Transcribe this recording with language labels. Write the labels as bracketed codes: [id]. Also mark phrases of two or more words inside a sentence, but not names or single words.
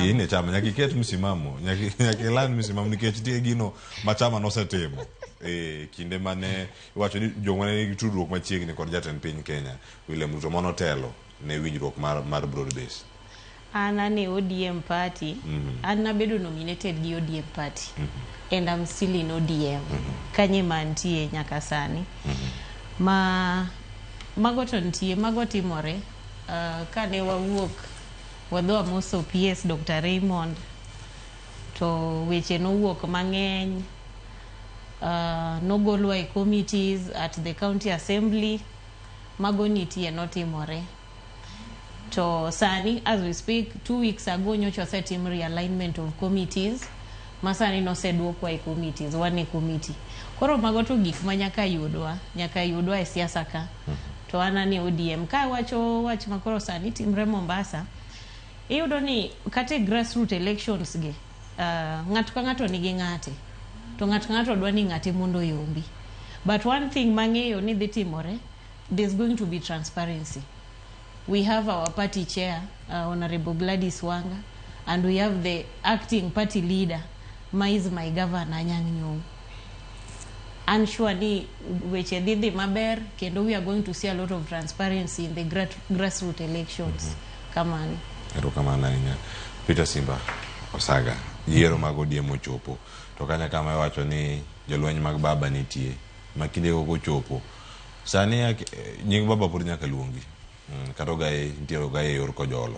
[luo] Ine chama nyaki ket msimamo, nyaki lan msimamo nikech tie gino ma chama nosetimo. Kinde mane iwacho ni joma ne tudruok machiegni kod jatend piny Kenya William Ruto monotelo ne winjruok mar [en] broad base. [luo] An ane ODM party. An nabedo nominated gi ODM party. [en] And I'm still in ODM. [luo] Kanye mantie nyaka sani. Mago to ntie, mago timore. Kane wawuok wadho amoso PS Dr. Raymond to weche no wuok mang'eny. Nogolwa e committees [en] at the county assembly. [luo] Mago nitie notimore. To sani, [en] as we speak, 2 weeks ago [luo] nyocha osetim [en] realignment of committees. [luo] Masani noseduokwa e committees, [en] one committee. [luo] Koro mago to gik ma nyaka yudwa e siasa ka. To an ane ODM. Ka wacho wach makoro sani timre Mombasa, iyudo ni kate [en] grassroots elections [luo] ge, ng'ato ka ng'ato nigi ng'ate. To ng'ato ng'ato dwa ni ng'ate mondo yombi. [en] But one thing [luo] mang'eyo ni dhi timore, [en] there's going to be transparency. We have our party chair, Honorable Gladys Wanga, and we have the acting party leader, is my governor, Anyang' Nyong'o. I'm sure [luo] ni weche didhi maber, kendo [en] we are going to see a lot of transparency in the grassroots elections. Kamani. [luo] Ero kamana inya. Peter Simba, Osaga, yiero mag ODM ochopo. To kanya kama iwacho ni jolweny mag baba nitie. Makinde go chopo. Sani nying baba pur nyaka luongi. Kata nitie ogaye yor kojolo.